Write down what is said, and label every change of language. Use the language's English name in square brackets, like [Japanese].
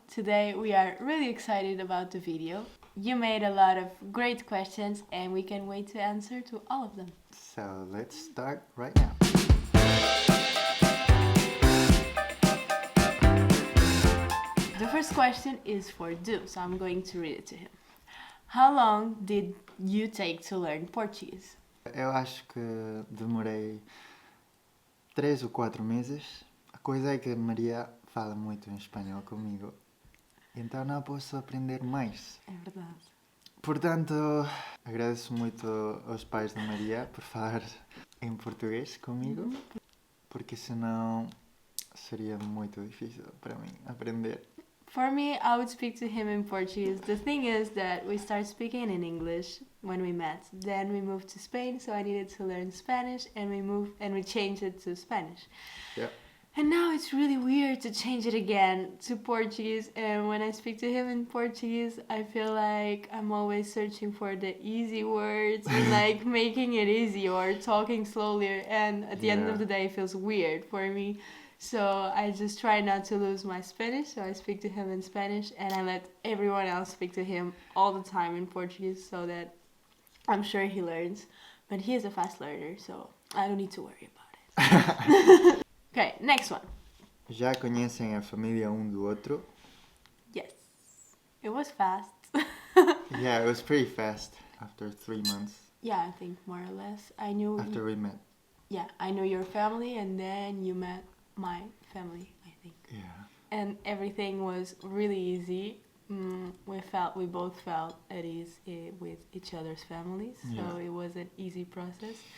[English] Today we are really excited about the video. You made a lot of great questions and we can wait to answer to all of them. So let's start right now. The first question is for Du, so I'm going to read it to him. How long did you take to learn Portuguese? [Portuguese] Eu acho que demorei 3 ou 4 meses. A coisa é que a Maria fala muito em espanhol comigo, então não posso aprender mais. É verdade. Portanto, agradeço muito aos pais da Maria por falar em português comigo, porque senão seria muito difícil para mim aprender. [English] For me, I would speak to him in Portuguese. The thing is that we started speaking in English when we met. Then we moved to Spain, so I needed to learn Spanish, and we changed it to Spanish. Yeah. And now it's really weird to change it again to Portuguese. And when I speak to him in Portuguese, I feel like I'm always searching for the easy words and like making it easy or talking slowly. And at the end of the day, it feels weird for me. So I just try not to lose my Spanish. So I speak to him in Spanish and I let everyone else speak to him all the time in Portuguese so that I'm sure he learns. But he is a fast learner, so I don't need to worry about it. Okay, next one. [Portuguese] Já conhecem a família um do outro? [English] Yes. It was fast. Yeah, it was pretty fast after 3 months. Yeah, I think more or less. I knew after we met. Yeah, I knew your family and then you met my family, I think. Yeah. And everything was really easy. We both felt at ease with each other's families, so it was an easy process.